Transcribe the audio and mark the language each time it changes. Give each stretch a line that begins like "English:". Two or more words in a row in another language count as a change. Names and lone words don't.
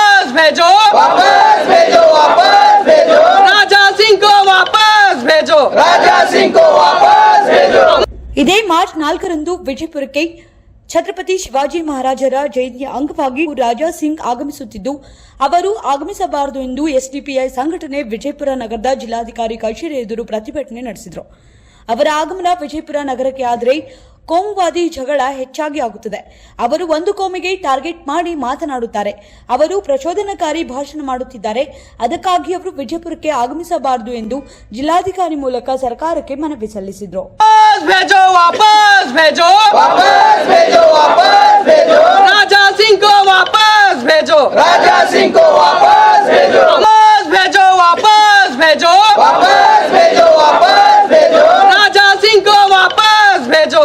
Hindi: भेजो, वापस भेजो, वापस भेजो, राजा सिंह को वापस भेजो, राजा सिंह को वापस भेजो।
Kannada: ಇದೇ ಮಾರ್ಚ್ 4ರಂದು ವಿಜಯಪುರಕ್ಕೆ ಛತ್ರಪತಿ ಶಿವಾಜಿ ಮಹಾರಾಜರ ಜಯಂತಿಯ ಅಂಗವಾಗಿ ರಾಜಾ ಸಿಂಗ್ ಆಗಮಿಸುತ್ತಿದ್ದು ಅವರು ಆಗಮಿಸಬಾರದು ಎಂದು ಎಸ್ಡಿಪಿಐ ಸಂಘಟನೆ ವಿಜಯಪುರ ನಗರದ ಜಿಲ್ಲಾಧಿಕಾರಿ ಕಚೇರಿ ಎದುರು ಪ್ರತಿಭಟನೆ ನಡೆಸಿದರು. ಅವರ ಆಗಮನ ವಿಜಯಪುರ ನಗರಕ್ಕೆ ಆದರೆ ಕೋಮುವಾದಿ ಜಗಳ ಹೆಚ್ಚಾಗಿ ಆಗುತ್ತದೆ. ಅವರು ಒಂದು ಕೋಮಿಗೆ ಟಾರ್ಗೆಟ್ ಮಾಡಿ ಮಾತನಾಡುತ್ತಾರೆ. ಅವರು ಪ್ರಚೋದನಕಾರಿ ಭಾಷಣ ಮಾಡುತ್ತಿದ್ದಾರೆ. ಅದಕ್ಕಾಗಿ ಅವರು ವಿಜಯಪುರಕ್ಕೆ ಆಗಮಿಸಬಾರದು ಎಂದು ಜಿಲ್ಲಾಧಿಕಾರಿ ಮೂಲಕ ಸರ್ಕಾರಕ್ಕೆ ಮನವಿ ಸಲ್ಲಿಸಿದರು.
Hindi: भेजो, वापस भेजो, वापस भेजो, वापस भेजो, राजा सिंह को वापस भेजो, राजा सिंह को वापस भेजो, वापस भेजो, वापस भेजो, वापस भेजो, वापस भेजो, राजा सिंह को वापस भेजो,